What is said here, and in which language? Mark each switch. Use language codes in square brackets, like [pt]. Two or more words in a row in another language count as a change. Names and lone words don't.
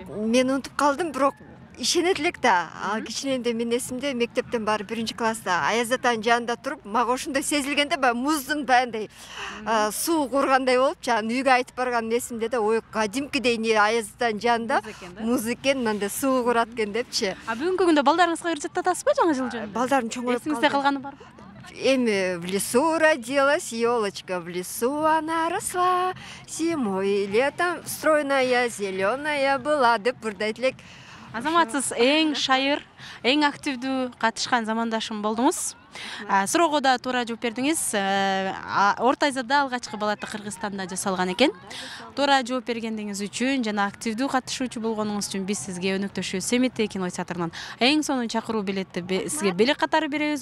[ky] Мен унутуп калдым, бирок ишенет элек да. Кичинемде мен эсимде, мектептен барып 1-класста Аяз атанын жанында туруп, мага ошондой сезилгенде баягы муздун баягындай суу кургандай болуп, жана үйгө айтып барган эсимде да, ой, кадимкидей не Аяз атанын жанында муз экен, мындай суу курат экен депчи. Бүгүнкү күндө балдарыңызга ыр жаттатасызбы жаңы жыл жөнүндө? Балдарым чоңоюп калды. Эсиңизде калганы барбы? [ru] эми в лесу родилась елочка, в лесу она росла, зимой и летом стройная, зеленая была [ky] деп бурдайт элек. Азаматсыз эң шайыр, эң активдүү катышкан замандашым болдуңуз. Суроого да туура жооп бердиңиз. Орто Азияда алгачкы балаты Кыргызстанда жасалган экен. Туура жооп бергендиңиз үчүн жана активдүү катышуучу болгонуңуз үчүн биз сизге өнөктөшү Семетей кинотеатрынан эң сонун чакыруу билетти сизге белек катары беребиз.